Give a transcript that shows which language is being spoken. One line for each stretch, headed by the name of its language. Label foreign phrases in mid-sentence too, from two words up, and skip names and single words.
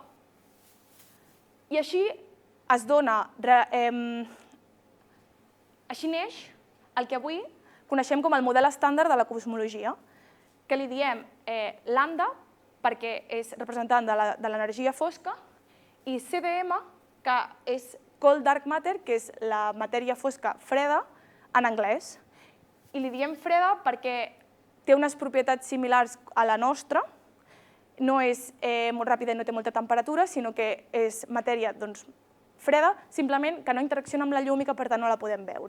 Catalan: I així es dona, així neix el que avui coneixem com el model estàndard de la cosmologia, que li diem lambda perquè és representant de l'energia fosca, i CDM, que és
English: cold dark matter,
Catalan: que és la matèria fosca freda en anglès. I li diem freda perquè té unes propietats similars a la nostra, no és molt ràpida i no té molta temperatura, sinó que és matèria freda, simplement que no interacciona amb la llum i que per tant no la podem veure.